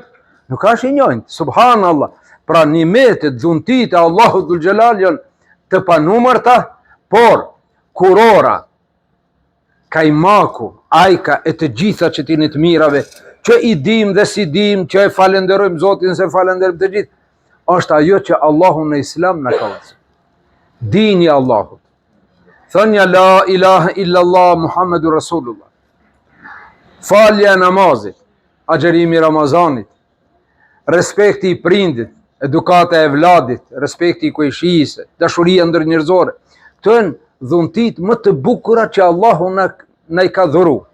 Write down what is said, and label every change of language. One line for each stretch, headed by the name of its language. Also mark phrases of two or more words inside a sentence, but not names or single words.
Albanian: Nuk është i njojnë, subhanallah. Pra nimetet, dhuntit e Allahu Dhul Xhelal janë të panumërta, por kurora, kajmaku, ajka e të gjitha që ti në të mirave, që i dim dhe si dim, që e falenderojmë Zotin se falenderojmë të gjithë, është ajo që Allahu në Islam në ka vësë. Dini Allahut.
Arabic: Thënja لا إله إلا الله محمد رسول الله.
Albanian: Falja namazit, agjerimi Ramazanit, respekti i prindit, edukata e vladit, respekti i kojshise, dashuria ndër njerëzore. Këto janë dhuntit më të bukura që Allahu na i ka dhuru.